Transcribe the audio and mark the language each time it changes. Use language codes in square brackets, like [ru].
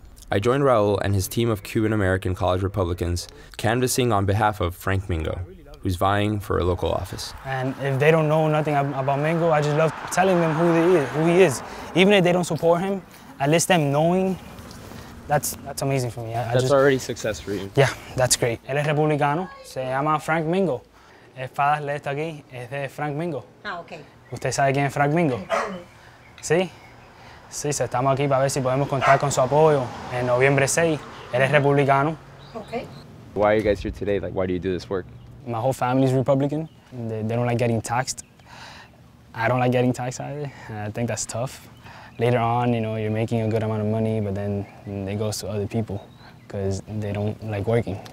[en] I joined Raul and his team of Cuban American college Republicans canvassing on behalf of Frank Mingo, who's vying for a local office. And if they don't know nothing about Mingo, I just love telling them who he is. Even if they don't support him, at least them knowing, that's amazing for me. That's already success for you. Yeah, that's great. [es] Él es republicano, se llama Frank Mingo. Espadas le está aquí, es de Frank Mingo. Ah, ok. ¿Usted sabe quién es Frank Mingo? Sí. Sí, estamos aquí para ver si podemos contar con su apoyo en noviembre 6. Él es republicano. Okay. [en] Why are you guys here today? Like, why do you do this work? My whole family's Republican. They don't like getting taxed. I don't like getting taxed either. I think that's tough. Later on, you know, you're making a good amount of money, but then it goes to other people because they don't like working.